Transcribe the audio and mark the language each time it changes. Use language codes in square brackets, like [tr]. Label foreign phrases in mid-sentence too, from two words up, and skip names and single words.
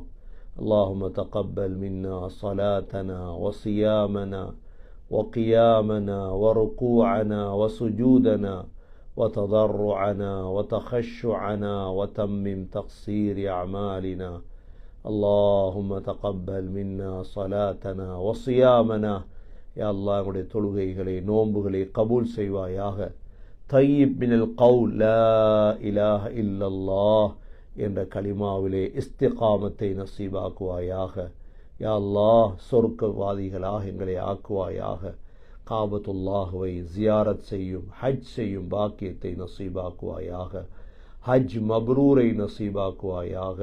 [ar] اللهم تقبل منا صلاتنا وصيامنا وقيامنا وركوعنا وسجودنا وتضرعنا وتخشعنا وتمم تقصير أعمالنا. اللهم تقبل منا صلاتنا وصيامنا. يا الله [ta] எங்களுடைய தொழுகைகளை நோன்புகளை கபூல் செய்வாயாக. [ar] طيب من القول لا إله إلا الله [ta] என்ற கலிமாவிலே இஸ்திகாமத்தை நசீபாக்குவாயாக. [ar] يا الله [ta] சொர்க்கவாதிகளாக எங்களை ஆக்குவாயாக. காபத்துல்லாஹுவை ஜியாரத் செய்யும், ஹஜ் செய்யும் பாக்கியத்தை நசீபாக்குவாயாக. ஹஜ் மப்ரூரை நசீபாக்குவாயாக.